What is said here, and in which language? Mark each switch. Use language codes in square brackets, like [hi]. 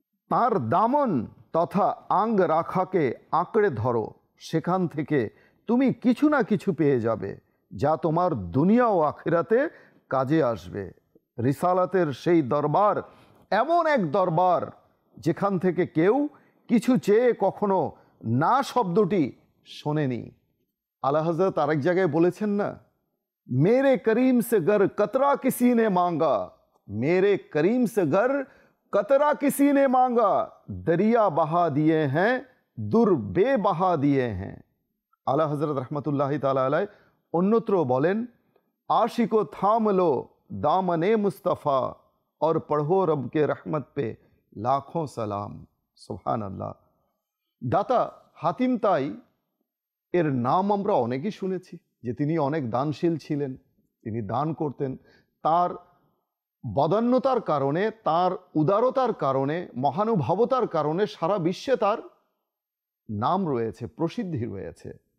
[bn] তার দামন তথা আঙ্গ রাখাকে আঁকড়ে ধরো, সেখান থেকে তুমি কিছু না কিছু পেয়ে যাবে যা তোমার দুনিয়া ও আখিরাতে কাজে আসবে। রিসালাতের সেই দরবার এমন এক দরবার যেখান থেকে কেউ কিছু চেয়ে কখনো না শব্দটি শোনেনি। আলা হযরত আরেক জায়গায় বলেছেন না, [hi] मेरे करीम से गर कतरा किसी ने मांगा, मेरे करीम से गर कतरा किसी ने मांगा, दरिया बहा दिए हैं दुर बेबहा दिए हैं। आला हजरत रहमतुल्लाहि ताला अलैह अन्यत्र बोलें, आशिको थाम लो दामने मुस्तफ़ा और पढ़ो रब के रहमत पे लाखों सलाम। सुभान अल्लाह। [bn] दाता हातिम ताई এর নাম আমরা অনেকেই শুনেছি যে তিনি অনেক দানশীল ছিলেন, তিনি দান করতেন। তার বদান্যতার কারণে, তার উদারতার কারণে, মহানুভবতার কারণে সারা বিশ্বে তার নাম রয়েছে, প্রসিদ্ধি রয়েছে।